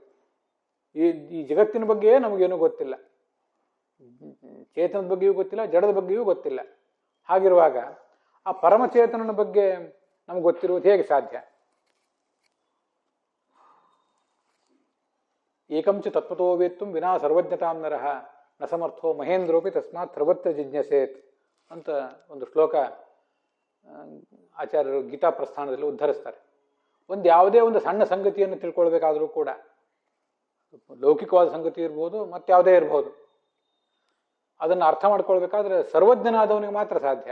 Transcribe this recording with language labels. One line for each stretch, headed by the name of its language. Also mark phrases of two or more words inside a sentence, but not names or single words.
Kannada: ಈ ಜಗತ್ತಿನ ಬಗ್ಗೆಯೇ ನಮಗೇನೂ ಗೊತ್ತಿಲ್ಲ, ಚೇತನದ ಬಗ್ಗೆಯೂ ಗೊತ್ತಿಲ್ಲ, ಜಡದ ಬಗ್ಗೆಯೂ ಗೊತ್ತಿಲ್ಲ. ಹಾಗಿರುವಾಗ ಆ ಪರಮಚೇತನನ ಬಗ್ಗೆ ನಮ್ಗೆ ಗೊತ್ತಿರುವುದು ಹೇಗೆ ಸಾಧ್ಯ?
Sanskrit: ಏಕಂಚ ತತ್ವತೋ ವೇತ್ತುಂ ವಿನಾ ಸರ್ವಜ್ಞತಾಂ ನರಃ ನ ಸಮರ್ಥೋ ಮಹೇಂದ್ರೋಪಿ ತಸ್ಮಾತ್ ಸರ್ವತ್ರ ಜಿಜ್ಞಾಸೇತ್
Kannada: ಅಂತ ಒಂದು ಶ್ಲೋಕ ಆಚಾರ್ಯರು ಗೀತಾ ಪ್ರಸ್ಥಾನದಲ್ಲಿ ಉದ್ಧರಿಸ್ತಾರೆ. ಯಾವುದೇ ಒಂದು ಸಣ್ಣ ಸಂಗತಿಯನ್ನು ತಿಳ್ಕೊಳ್ಬೇಕಾದ್ರೂ ಕೂಡ, ಲೌಕಿಕವಾದ ಸಂಗತಿ ಇರ್ಬೋದು, ಮತ್ತಾವುದೇ ಇರ್ಬೋದು, ಅದನ್ನು ಅರ್ಥ ಮಾಡ್ಕೊಳ್ಬೇಕಾದ್ರೆ ಸರ್ವಜ್ಞನಾದವನಿಗೆ ಮಾತ್ರ ಸಾಧ್ಯ.